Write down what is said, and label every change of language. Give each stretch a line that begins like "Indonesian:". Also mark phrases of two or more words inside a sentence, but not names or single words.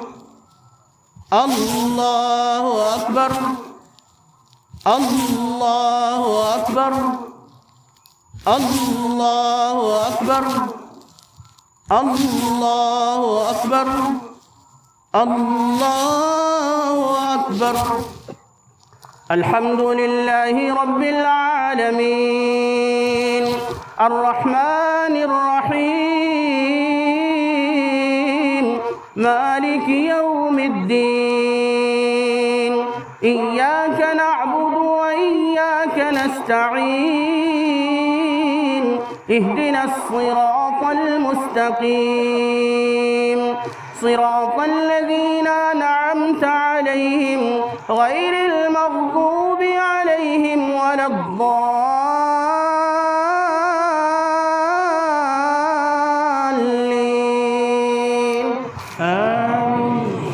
Arabic: اللہ اکبر، اللہ اکبر، اللہ اکبر، اللہ اکبر، اللہ اکبر۔ الحمد للہ رب العالمین الرحمن الرحیم مالک یوم الدین ایاک نعبد وإیاک نستعین اهدنا الصراط المستقیم صراط الذین أنعمت علیہم غیر المغضوب علیہم ولا الضالین آمین۔